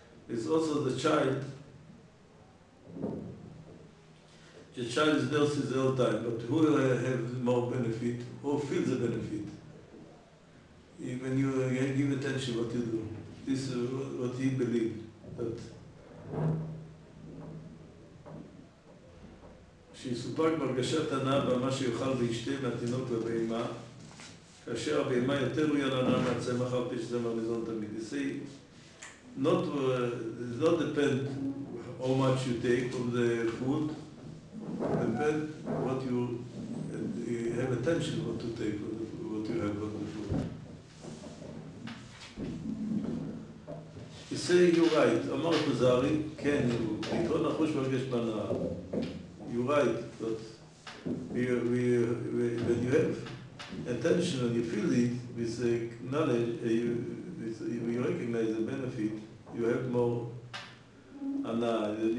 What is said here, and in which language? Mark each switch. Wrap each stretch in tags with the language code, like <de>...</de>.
<en>It's also the child. The child is thirsty all the time, but who will have more benefit? Who feels the benefit? When you give attention what you do. This is what he believed. That</en> <he>שיסופק בהרגשת הנאה במה שיוכל וישתה מהתינוק והבהמה, כאשר הבהמה יותר ראויה להנאה מהצמח על פי שזה מרניזון תמיד.</he> <en>You see, not depend how much you take of the food, depend what you have attention what to take of the food, what you have of the food. You say you're right,</en> <he>אמר הכוזרי, כן, יתרון החוש מרגש בהנאה.</he> <en>You're right, but when you have attention and you feel it with knowledge, you recognize the benefit, you have more הנאה.</en>